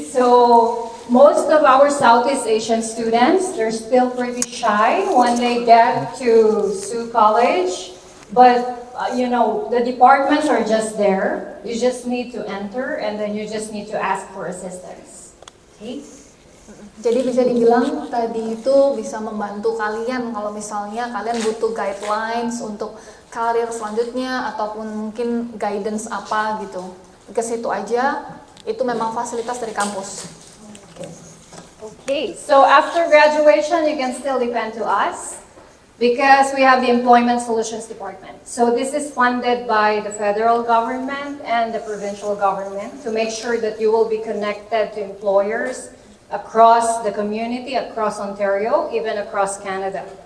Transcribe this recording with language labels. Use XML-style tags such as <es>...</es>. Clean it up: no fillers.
<en>So most of our Southeast Asian students, they're still pretty shy when they get to Sault College, but the departments are just there. You just need to enter and then you just need to ask for assistance. Okay?</en> <id>Jadi bisa dibilang tadi itu bisa membantu kalian kalau misalnya kalian butuh guidelines untuk karir selanjutnya ataupun mungkin guidance apa gitu. Ke situ aja, itu memang fasilitas dari kampus.</id> <en>Okay, so after graduation, you can still depend to us because we have the Employment Solutions Department. So this is funded by the federal government and the provincial government to make sure that you will be connected to employers across the community, across Ontario, even across Canada.</en>